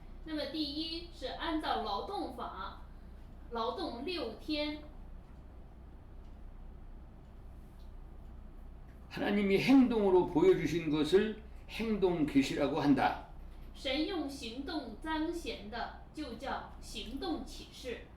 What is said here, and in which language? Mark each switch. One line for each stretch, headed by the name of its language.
Chinese: 那么第一是按照劳动法，劳动6天。
Korean: 하나님이 행동으로 보여주신 것을 행동 계시라고 한다.
Chinese: 神用行动彰显的，就叫行动启示。